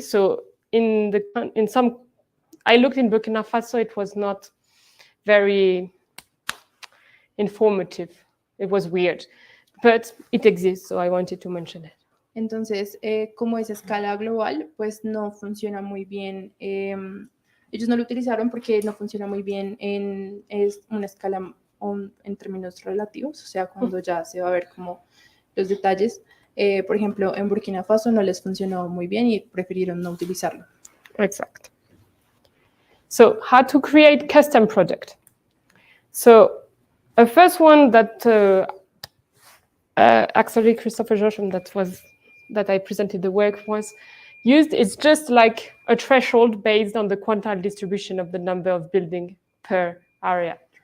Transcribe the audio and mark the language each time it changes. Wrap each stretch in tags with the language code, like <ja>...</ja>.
<en>So I looked in Burkina Faso, it was not very informative. It was weird, but it exists, so I wanted to mention it.</en> <es>Entonces, como es a escala global, pues no funciona muy bien. Ellos no lo utilizaron porque no funciona muy bien es una escala en términos relativos, o sea, cuando ya se va a ver como los detalles. Por ejemplo, en Burkina Faso no les funcionó muy bien y prefirieron no utilizarlo.</es> <en>Exact. So, how to create custom project. So, a first one that actually Christopher Josham that I presented the work was used. It's just like a threshold based on the quantile distribution of the number of buildings per area.</en>